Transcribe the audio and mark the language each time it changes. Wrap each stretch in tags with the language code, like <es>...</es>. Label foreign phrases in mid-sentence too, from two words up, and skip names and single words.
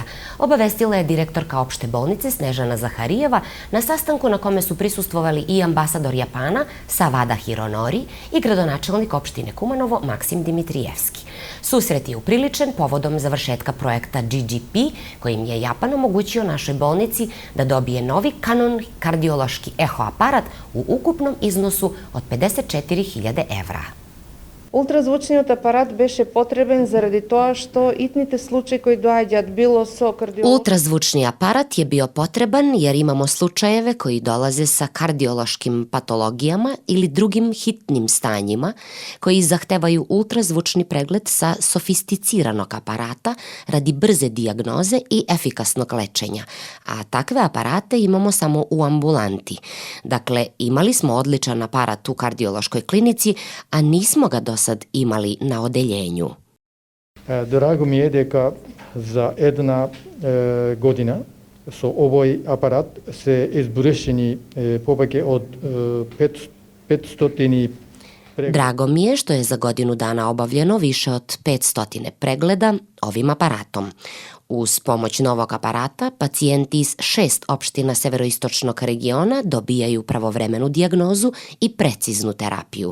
<sr>Obavestila je direktorka opšte bolnice Snežana Zaharijeva na sastanku na kome su prisustvovali i ambasador Japana Savada Hironori i gradonačelnik opštine Kumanovo Maksim Dimitrijevski. Susret je upriličen povodom završetka projekta GGP kojim je Japan omogućio našoj bolnici da dobije novi Canon kardiološki eho aparat u ukupnom iznosu od 54.000 evra.</sr> <mk>Ултразвучниот апарат беше потребен заради тоа што итните случаи кои доаѓаат било со кардиолог...</mk> <sr>Ultrazvučni aparat je bio potreban jer imamo slučajeve koji dolaze sa kardiološkim patologijama ili drugim hitnim stanjima koji zahtevaju ultrazvučni pregled sa sofisticiranog aparata radi brze dijagnoze i efikasnog lečenja, a takve aparate imamo samo u ambulanti. Dakle, imali smo odličan aparat u kardiološkoj klinici, a nismo ga do sad imali na odeljenju. Drago mi je</sr> <mk>дека за една година со овој апарат се избрешени повеќе од 500 pregleda.</mk> <sr>Drago mi je što je za godinu dana obavljeno više od 500 pregleda ovim aparatom. Uz pomoć novog aparata, pacijenti iz 6 opština severoistočnog regiona dobijaju pravovremenu dijagnozu i preciznu terapiju.</sr>